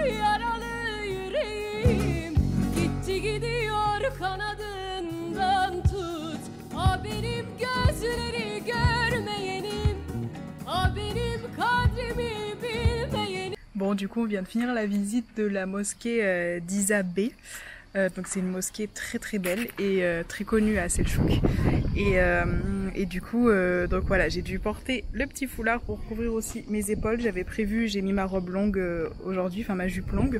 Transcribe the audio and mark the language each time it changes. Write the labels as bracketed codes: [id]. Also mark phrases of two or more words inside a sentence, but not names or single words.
[tr] yaralı yüreğim, gitti gidiyor kanadından tut, a benim gözleri görmeyenim, a benim kadrimi bilmeyenim. [fr] Bon, du coup on vient de finir la visite de la mosquée d'Isabé. Donc c'est une mosquée très très belle et très connue à Selçuk. Et du coup, donc voilà, j'ai dû porter le petit foulard pour couvrir aussi mes épaules. J'avais prévu, j'ai mis ma robe longue aujourd'hui, enfin ma jupe longue.